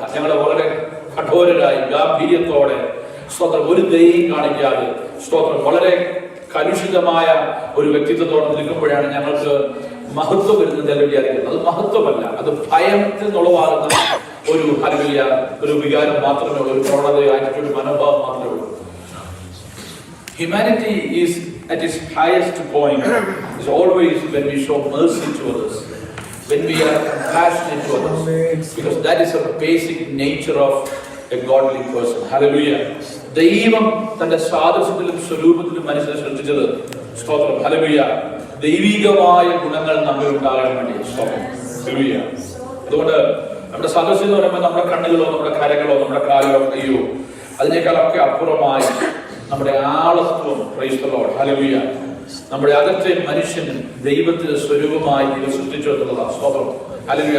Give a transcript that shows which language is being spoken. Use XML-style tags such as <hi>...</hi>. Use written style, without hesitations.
<ml>ഞങ്ങൾ വളരെ കഠോരരായി ഗാംഭീര്യത്തോടെ സ്തോത്രം ഒരു ദയയും കാണിക്കാതെ സ്തോത്രം വളരെ കലുഷിതമായ ഒരു വ്യക്തിത്വത്തോടെ നിൽക്കുമ്പോഴാണ് ഞങ്ങൾക്ക് മഹത്വം വരുന്നത് എന്ന് വിചാരിക്കുന്നത്. അത് മഹത്വമല്ല, അത് ഭയത്തിൽ നിന്നുളവാകുന്ന ഒരു ഹല്ലേലൂയ ഒരു വികാരം മാത്രമേ ഉള്ളൂ, ഒരു പ്രവണതയായിട്ട് ഒരു മനോഭാവം മാത്രമേ ഉള്ളൂ.</ml> <en>Humanity is at its highest point is always when we show mercy to others, when we are compassionate to others, because that is a basic nature of a godly person. Hallelujah.</en> <ml>ദൈവം തന്റെ സാദൃശ്യത്തിലും സ്വരൂപത്തിലും മനുഷ്യനെ സൃഷ്ടിച്ചത് സ്തോത്രം hallelujah ദൈവികമായ ഗുണങ്ങൾ നമ്മിൽ ഉണ്ടാകാൻ വേണ്ടി സ്തോത്രം ഹല്ലേലൂയ. അതുകൊണ്ട് നമ്മുടെ സാദൃശ്യം എന്ന് പറയുമ്പോൾ നമ്മുടെ കണ്ണുകളോ നമ്മുടെ കരങ്ങളോ നമ്മുടെ കാലുകളോ കയ്യോ അതിനേക്കാളൊക്കെ അപ്പുറമായി നമ്മുടെ ആളത്വം</ml> <en>praise the Lord</en> <ml>ഹല്ലേലൂയ നമ്മുടെ അകത്തെ മനുഷ്യൻ ദൈവത്തിന്റെ സ്വരൂപമായി ദൈവം സൃഷ്ടിച്ചു എന്നുള്ളതാണ് സ്തോത്രം ഹല്ലേലൂയ.</ml>